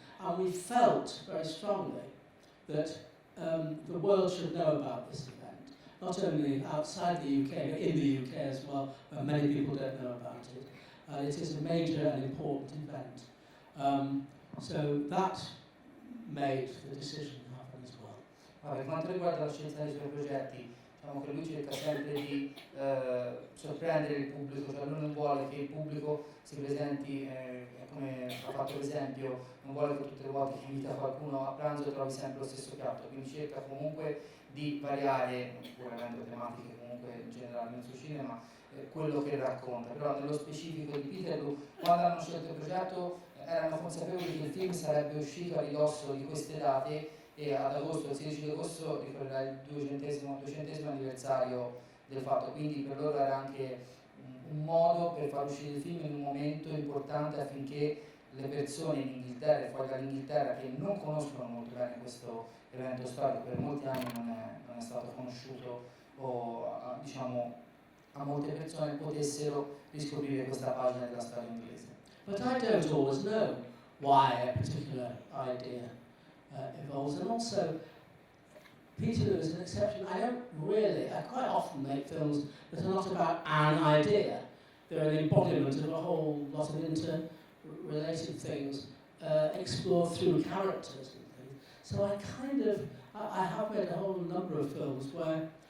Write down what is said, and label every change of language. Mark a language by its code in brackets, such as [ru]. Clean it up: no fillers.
[en] And we felt very strongly that the world should know about this event, not only outside the UK, but in the UK as well, where many people don't know about it. It is a major and important event. So that made the decision happen as well. [it] Per quanto riguarda la scelta dei suoi progetti, diciamo che lui cerca sempre di sorprendere il pubblico, cioè lui non vuole che il pubblico si presenti, come ha fatto l'esempio, non vuole che tutte le volte che invita qualcuno a pranzo trovi sempre lo stesso piatto, quindi cerca comunque di variare, pur avendo tematiche comunque generali nel suo cinema, quello che racconta. Però nello specifico di Peterloo, quando hanno scelto il progetto erano consapevoli che il film sarebbe uscito a ridosso di queste date e ad agosto, il 16 agosto, ricorrerà il 200° anniversario del fatto, quindi per loro era anche un modo per far uscire il film in un momento importante affinché le persone in Inghilterra e fuori dall'Inghilterra che non conoscono molto bene questo evento storico, per molti anni non è stato conosciuto o diciamo a molte persone potessero riscoprire questa pagina della storia inglese. [en] But I don't always know why a particular idea evolves, and also Peterloo is an exception. I quite often make films that are not about an idea. They're an embodiment of a whole lot of interrelated things explored through characters and things. So I have made a whole number of films where